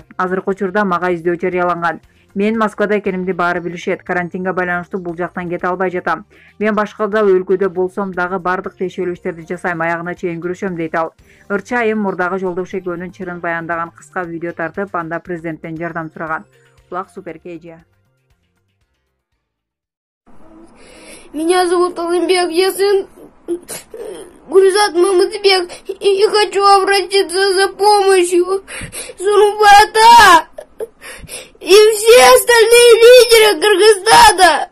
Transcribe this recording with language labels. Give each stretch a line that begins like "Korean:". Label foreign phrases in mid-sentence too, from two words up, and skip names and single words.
Kyrgyz: Азыркы учурда мага издөө жарыяланган. Мен Москвада экенимди баары билишет. Карантинге байланыштуу бул жактан кете албай жатам. Мен башкада өлкөдө болсом дагы бардык тиешелүү иштерди жасайм, аягына чейин күрөшөм дейт ал. РЧ айым мурдагы жолдош экөөнүн чырын баяндаган кыска видео тартып, анда президенттен жардам сураган. Улак Супер KG.
Russian: Меня зовут Алымбек, я сын Гульзат Мамытбек, и хочу обратиться за помощью Сурумбата и все остальные лидеры Кыргызстана.